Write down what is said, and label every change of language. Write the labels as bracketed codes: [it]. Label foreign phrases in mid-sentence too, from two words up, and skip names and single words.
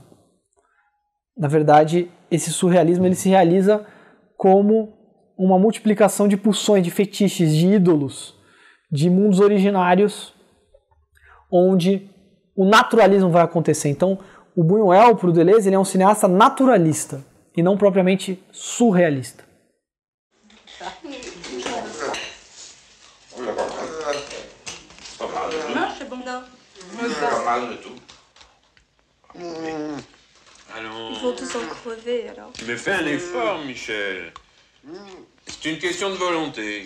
[pt] Na verdade, esse surrealismo ele se realiza como uma multiplicação de pulsões, de fetiches, de ídolos, de mundos originários, onde o naturalismo vai acontecer. Então, o Buñuel, para o Deleuze, ele é um cineasta naturalista e não propriamente surrealista. [fr] Non, c'est bon. Non. Pas mal du tout. Ils vont tous en crever alors. Mais fais un effort, Michel. C'est une question de volonté.